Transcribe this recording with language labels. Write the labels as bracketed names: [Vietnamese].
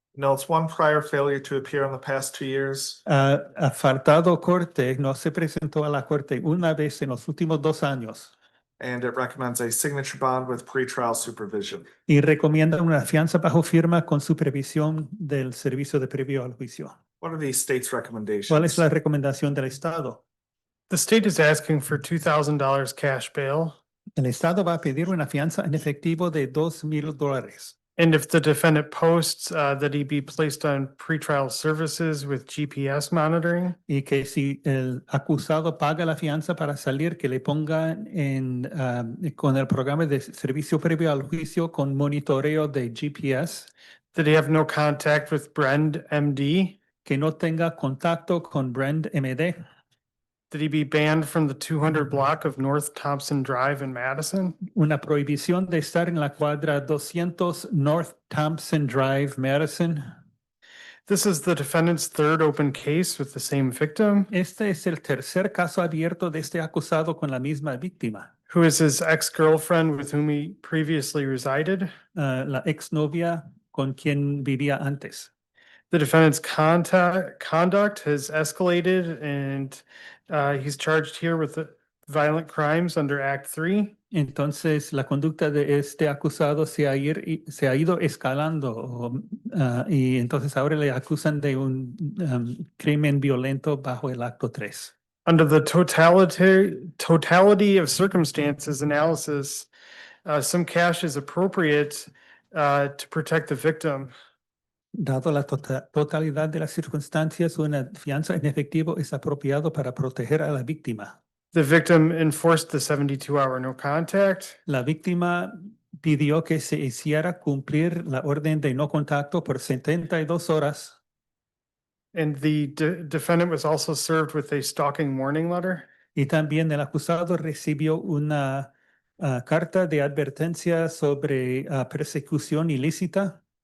[English] Notes one prior failure to appear in the past 2 years. [Spanish] Ha faltado corte, no se presentó a la corte una vez en los últimos 2 años. [English] And it recommends a signature bond with pretrial supervision. [Spanish] Y recomienda una fianza bajo firma con supervisión del servicio de previo al juicio. [English] What are the state's recommendations? [Spanish] ¿Cuál es la recomendación del Estado? [English] The state is asking for $2,000 cash bail. [Spanish] El Estado va a pedir una fianza en efectivo de $2,000. [English] And if the defendant posts that he be placed on pretrial services with GPS monitoring, [Spanish] Y que si el acusado paga la fianza para salir, que le pongan con el programa de servicio previo al juicio con monitoreo de GPS, [English] that he have no contact with Brend MD, [Spanish] que no tenga contacto con Brand MD, [English] that he be banned from the 200 block of North Thompson Drive in Madison, [Spanish] una prohibición de estar en la cuadra 200 North Thompson Drive, Madison. [English] This is the defendant's third open case with the same victim, [Spanish] Este es el tercer caso abierto de este acusado con la misma víctima. [English] who is his ex-girlfriend with whom he previously resided. [Spanish] La exnovia con quien vivía antes. [English] The defendant's conduct has escalated and he's charged here with violent crimes under Act 3. [Spanish] Entonces, la conducta de este acusado se ha ido escalando y entonces ahora le acusan de un crimen violento bajo el acto 3. [English] Under the totality of circumstances analysis, some cash is appropriate to protect the victim. [Spanish] Dado la totalidad de las circunstancias, una fianza en efectivo es apropiado para proteger a la víctima. [English] The victim enforced the 72-hour no contact. [Spanish] La víctima pidió que se hiciera cumplir la orden de no contacto por 72 horas. [English] And the defendant was also served with a stalking warning letter. [Spanish] Y también el acusado recibió una carta de advertencia sobre persecución ilícita.